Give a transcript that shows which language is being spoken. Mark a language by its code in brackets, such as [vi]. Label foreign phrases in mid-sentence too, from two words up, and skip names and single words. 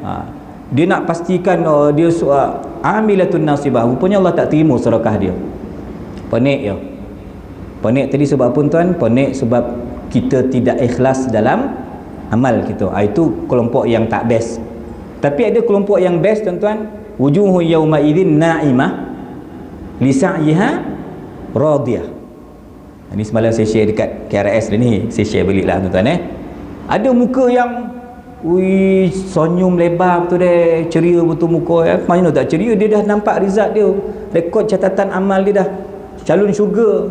[ms] Dia nak pastikan dia [ar] عاملة ناصبة. [ms] Rupanya Allah tak terima sedekah dia. Panik ya. Panik tadi sebab apa tuan? Panik sebab kita tidak ikhlas dalam amal kita. Itu kelompok yang tak best. Tapi ada kelompok yang best tuan-tuan. [ar] وجوه يومئذ ناعمة لسعيها راضية. [ms] Ini semalam saya share dekat KRS ni, saya share baliklah tuan-tuan Ada muka yang senyum lebar betul deh, ceria betul muka Mana tak ceria, dia dah nampak result dia, rekod catatan amal dia dah calon syurga.